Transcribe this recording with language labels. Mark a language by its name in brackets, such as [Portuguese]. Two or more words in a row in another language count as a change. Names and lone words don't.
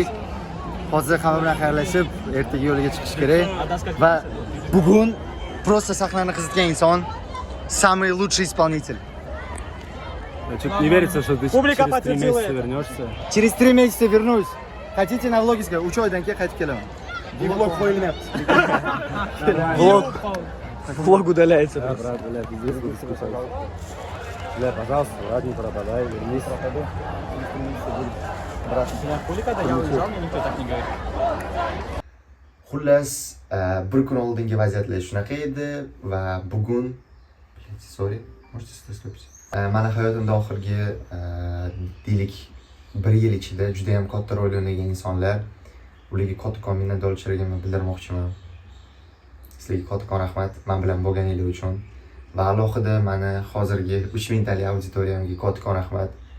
[Uzbek] Hozir hamma bilan xayrlashib, ertaga yo'liga chiqish kerak. Va bugun просто sahnani qizitgan inson [Russian] самый лучший исполнитель. Что-то не верится, что ты через 3 месяца вернешься. Через 3 месяца вернусь. Хотите на влоге сказать? [Uzbek] 3 oydan keyin qaytib kelaman. Влог qo'yilmayapti. [Russian] Влог удаляется. Брат, блядь, иди скучай. Бля, пожалуйста, ладно, пропадай, вернись. Брат, [Uzbek] Xullas, bir kun oldingi vaziyatlar shunaqa edi va bugun sorry, [Russian] можете слышать? [Uzbek] Mana hayotimda oxirgi deylik 1 yil ichida juda ham katta rol o'ynagan insonlar, ularga kattakon minnatdorchiligimni bildirmoqchiman. Sizlarga kattakon rahmat men bilan bo'lganingiz uchun va alohida meni hozirgi 3000 talik auditoriyamga kattakon rahmat.